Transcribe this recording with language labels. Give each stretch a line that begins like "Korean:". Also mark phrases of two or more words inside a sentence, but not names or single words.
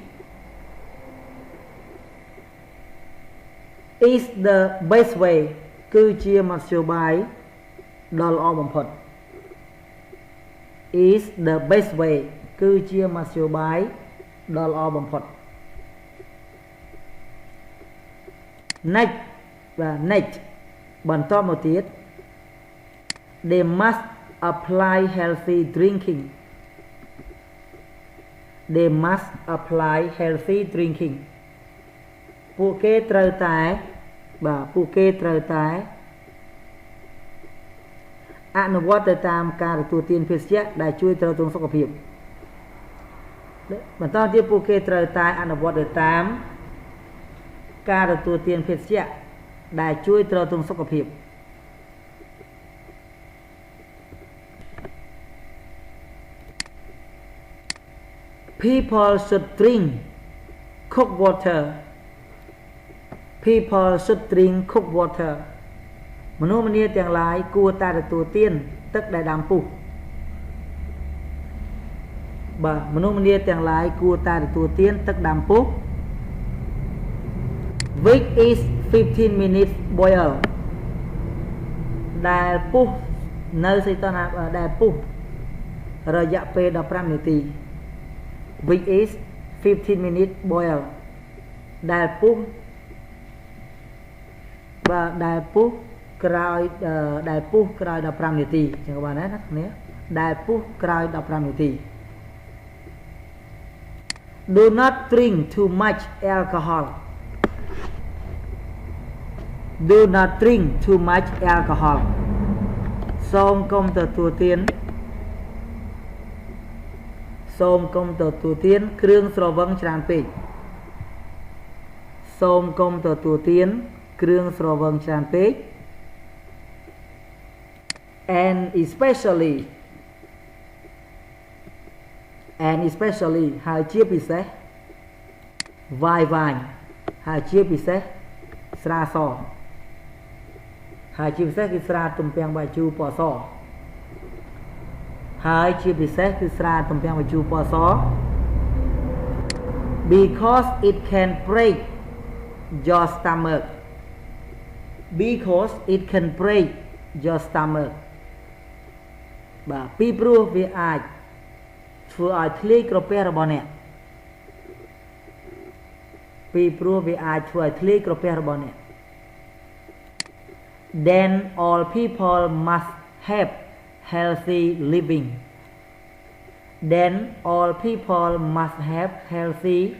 English: is the best way
Khmer: គឺជាមធ្យោបាយដ៏ល្អបំផុត
English: is the best way
Khmer: គឺជាមធ្យោបាយដ៏ល្អបំផុត
English: next បាទ next
Khmer: បន្តមកទៀត
English: they must apply healthy drinking they must apply healthy drinking
Khmer: ពួកគេត្រូវតែបាទពួកគេត្រូវតែ អនុវត្តទៅតាមការទទួលទានភេសជ្ជៈដែលជួយទ្រទ្រង់សុខភាពបន្តទៀតពួកគេត្រូវតែអនុវត្តទៅតាមការទទួលទានភេសជ្ជៈដែលជួយទ្រទ្រង់សុខភាព
English: people should drink cooked water people should drink cooked water
Khmer: មនុស្សម្នាទាំងឡាយគួរតែទទួលទានទឹកដែលដាំពុះបាទមនុស្សម្នាទាំងឡាយគួរតែទទួលទានទឹកដាំពុះ
English: which is 15 minutes boil
Khmer: ដែលពុះនៅសីតុណ្ហភាពដែលពុះរយៈពេល15នាទី
English: which is 15 minutes boil
Khmer: ដែលពុះបាទដែលពុះក្រោយ15នាទីចឹងក៏បានដែរណាគ្នាដែលពុះក្រោយ15នាទី
English: do not drink too much alcohol do not drink too much alcohol
Khmer: សូមកុំទទួលទានគ្រឿងស្រវឹងច្រើនពេកសូមកុំទទួលទានគ្រឿងស្រវឹងច្រើនពេក
English: and especially
Khmer: ហើយជាពិសេស wine ហើយជាពិសេសស្រាសហើយជាពិសេសគឺស្រាទំពាំងបាយជូរពណ៌ស ហើយជាពិសេសគឺស្រាទំពាំងបាយជូរពណ៌ស
English: because it can break your stomach because it can break your stomach
Khmer: បាទពីព្រោះវាអាចធ្វើឲ្យធ្លាយក្រពះរបស់អ្នក
English: ពីព្រោះវាអាចធ្វើឲ្យធ្លាយក្រពះរបស់អ្នក then all people must have healthy living then all people must have healthy